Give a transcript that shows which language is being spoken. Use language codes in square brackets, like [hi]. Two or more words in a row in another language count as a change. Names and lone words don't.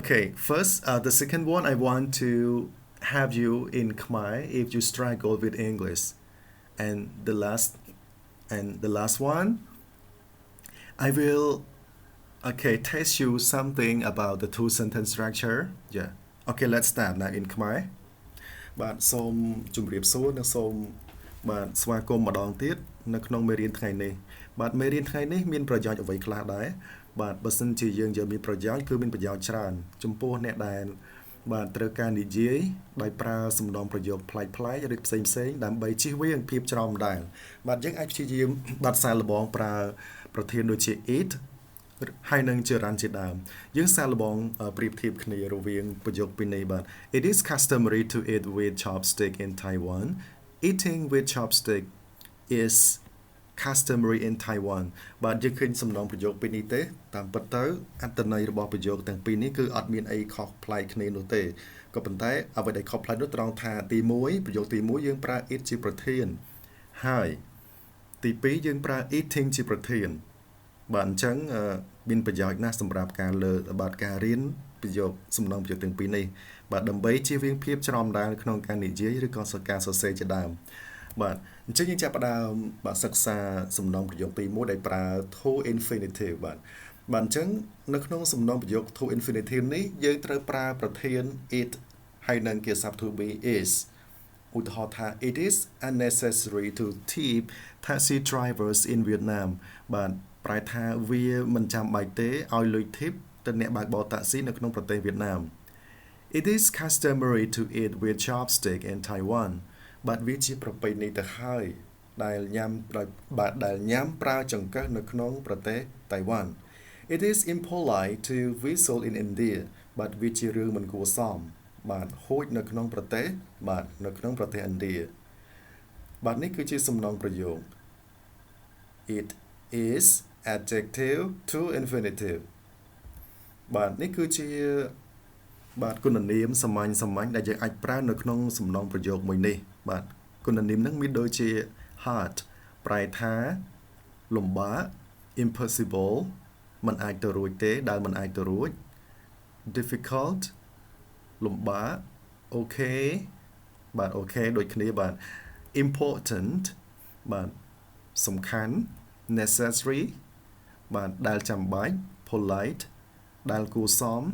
[en] Okay, first, the second one, I want to have you in Khmer if you struggle with English. And the last one, I will, okay, test you something about the two sentence structure. Yeah. Okay, let's start now in Khmer. [km] បាទសូមជម្រាបសួរនិងសូមបាទស្វាគមន៍ម្ដងទៀតនៅក្នុងមេរៀនថ្ងៃនេះបាទមេរៀនថ្ងៃនេះមានប្រយោជន៍អ្វីខ្លះ ដែរបាទបើសិនជាយើងយកមានប្រយោជន៍គឺមានប្រយោជន៍ច្រើនចំពោះអ្នកដែលបាទត្រូវការនិយាយដោយប្រើសំណងប្រយោគប្លែកៗឬផ្សេងៗដើម្បីជៀសវាងភាពច្រឡំដែរបាទយើងអាចព្យាយាមបាទសារលបងប្រើប្រធានដូចជា it ហើយនឹងជារានជាដើមយើងសាកល្បងប្រៀបធៀបគ្នារវាងប្រយោគពីរនេះបាទ [en] It is customary to eat with chopstick in Taiwan. Eating with chopstick is customary in Taiwan [km] បាទយើងឃើញសំណងប្រយោគពីរនេះទេតាមពិតទៅអត្ថន័យរបស់ប្រយោគទាំងពីរនេះគឺអត់មានអីខុសប្លែកគ្នានោះទេក៏ប៉ុន្តែអ្វីដែលខុសប្លែកនោះត្រង់ថាទី1ប្រយោគទី1យើងប្រើ it ជាប្រធានហើយទី2យើងប្រើ eating ជាប្រធានបាទអញ្ចឹងមានប្រយោជន៍ណាស់សម្រាប់ការលើបាទការរៀនប្រយោគសំណងប្រយោគទាំងពីរនេះបាទដើម្បីជៀសវាងភាពច្រឡំដែរក្នុងការនិយាយឬក៏ការសរសេរជាដើមបាទ អញ្ចឹងយើងចាប់ផ្ដើមបាទសិក្សាសំណងប្រយោគទី1ដែលប្រើ [en] to infinitive [km] បាទអញ្ចឹងនៅក្នុងសំណងប្រយោគ [en] to infinitive [km] នេះយើងត្រូវប្រើប្រធា ន it ហើយនឹងគាស័ព្ទ [en] to be is [km] ឧទាហរណ៍ថា [en] it is unnecessary to tip taxi drivers in Vietnam [km] បាទប្រែថាវា មិនចាំបាច់ទេឲ្យលុយ tip ទៅអ្នកបើកបរតាក់ស៊ីនៅក្នុងប្រទេសវៀតណាម [en] It is customary to eat with chopstick in Taiwan [km] បាទវាជាប្រពៃណីទៅហើយដែលញ៉ាំប្រើចង្កឹះនៅក្នុងប្រទេសតៃវ៉ាន់ [en] It is impolite to whistle in India [km] បាទវាជារឿងមិនគួរសមបាទហួចនៅក្នុងប្រទេសបាទនៅក្នុងប្រទេសឥណ្ឌាបាទនេះគឺជាសំណងប្រយោគ [en] It is adjective to infinitive [km] បាទនេះគឺជាបាទគុណនាមសាមញ្ញដែលយើងអាចប្រើនៅ ក្នុងសំណងប្រយោគមួយនេះបាទគុណនាមនឹងមានដូចជា hard ប្រែថាលំបាក impossible មិនអាចទៅរួចទេដែលមិនអាចទៅរួច difficult លំបាក okay បាទ okay ដូចគ្នាបាទ important បាទសំខាន់ necessary បាទដែលចាំបាច់ polite ដែលគួរសម